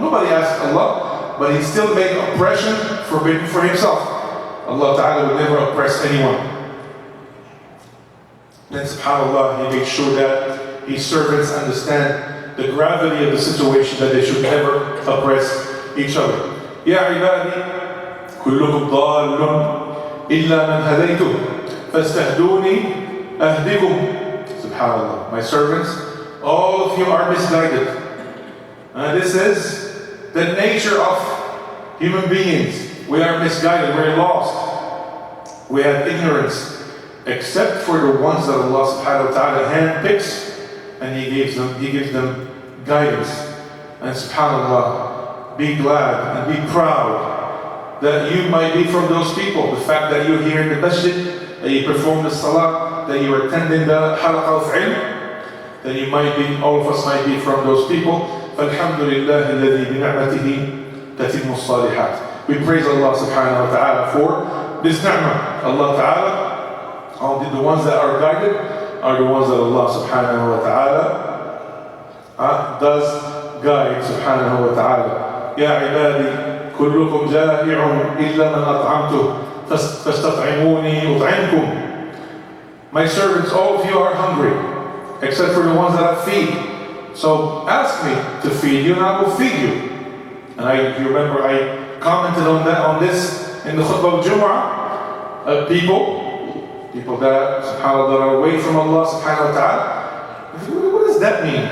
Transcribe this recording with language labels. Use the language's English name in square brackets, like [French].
[English] Nobody asks Allah, but He still made oppression forbidden for Himself. Allah Ta'ala will never oppress anyone. Then subhanAllah, He makes sure that His servants understand the gravity of the situation, that they should never oppress each other. [Arabic] يا عبادي كلكم ضال إلا من هديته فاستهدوني أهدكم. [English] SubhanAllah, my servants, all of you are misguided. And this is the nature of human beings. We are misguided, we're lost. We have ignorance. Except for the ones that Allah subhanahu wa ta'ala handpicks, and He gives them guidance. And subhanAllah, be glad and be proud that you might be from those people. The fact that you're here in the masjid, that you perform the salah, that you are attending the halaqah of ilm, that you might be, all of us might be from those people. [Arabic] فَالْحَمْدُ لِلَّهِ الَّذِي بِنِعْمَتِهِ تَتِمُّ الصَّالِحَاتِ. [English] We praise Allah subhanahu wa ta'ala for this ni'mah. Allah ta'ala, the ones that are guided are the ones that Allah subhanahu wa ta'ala does guide, subhanahu wa ta'ala. [Arabic] يا عبادي كلكم جائع إلا من أطعمته فاستطعموني أطعمكم. [English] My servants, all of you are hungry, except for the ones that I feed. So ask me to feed you, and I will feed you. And you remember I commented on this in the khutbah of Jum'ah. People that, subhanAllah, are away from Allah subhanahu wa ta'ala. What does that mean?